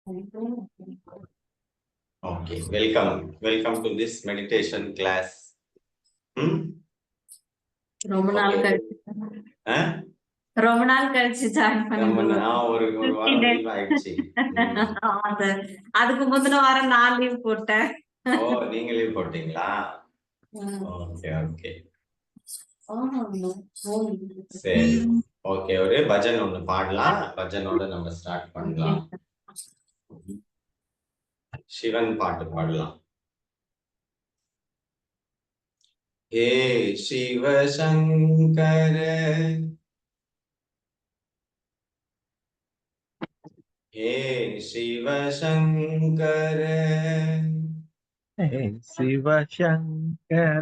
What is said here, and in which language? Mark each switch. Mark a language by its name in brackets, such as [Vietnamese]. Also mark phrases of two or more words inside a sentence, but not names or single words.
[English] Okay, welcome to this meditation class. [Tamil] ரொம்ப நாள் கழிச்சு ஜாயின் ஒரு வாரம் லீவ் ஆயிடுச்சு. அதுக்கு முந்தின வாரம் நான் லீவ் போட்டேன். ஓ, நீங்க லீவ் போட்டீங்களா? [English] okay okay [Tamil] சரி. ஓகே, ஒரு பஜன் ஒண்ணு பாடலாம். பஜனோட நம்ம ஸ்டார்ட் பண்ணலாம். சிவன் பாட்டு பாடலாம். [Hindi] हे शिव शंकर, हे शिव शंकर, हे शिव शंकर,